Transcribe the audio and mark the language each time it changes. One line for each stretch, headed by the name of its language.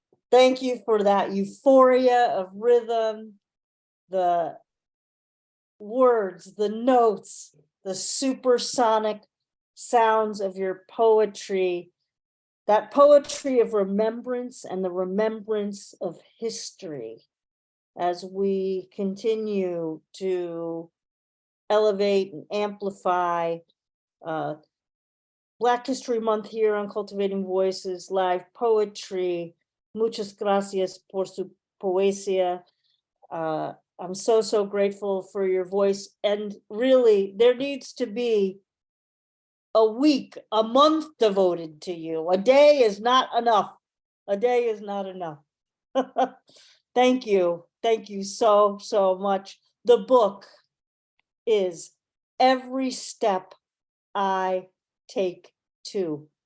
English: Thank you for that euphoria of rhythm, the words, the notes, the supersonic sounds of your poetry, that poetry of remembrance and the remembrance of history. As we continue to elevate and amplify Black History Month here on Cultivating Voices, live poetry.
Spanish: Muchas gracias por su poesía.
English: I'm so grateful for your voice. And really, there needs to be a week, a month devoted to you. A day is not enough. A day is not enough. Thank you. Thank you so much. The book is Every Step I Take To.